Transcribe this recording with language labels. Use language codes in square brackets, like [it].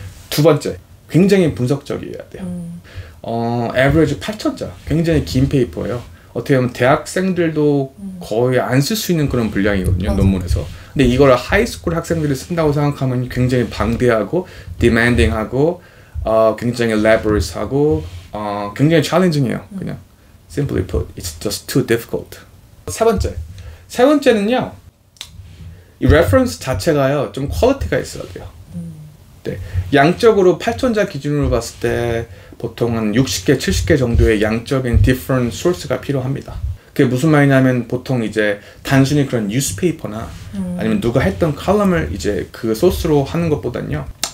[ko] 두 번째, 굉장히 분석적이어야 돼요. average 8,000자, 굉장히 긴 페이퍼예요. 어떻게 보면 대학생들도 거의 안 쓸 수 있는 그런 분량이거든요. 논문에서. 근데 이걸 하이스쿨 학생들이 쓴다고 생각하면 굉장히 방대하고 demanding하고 굉장히 laborious하고 굉장히 challenging해요. 그냥 [en] simply put, it's just too difficult. [ko] 세 번째는요. 이 reference 자체가요. 좀 퀄리티가 있어야 돼요. 네. 양적으로 8,000자 기준으로 봤을 때 보통 한 60개, 70개 정도의 양적인 [en] different source [ko] 가 필요합니다. 그게 무슨 말이냐면 보통 이제 단순히 그런 뉴스페이퍼나 아니면 누가 했던 칼럼을 이제 그 소스로 하는 것보단요.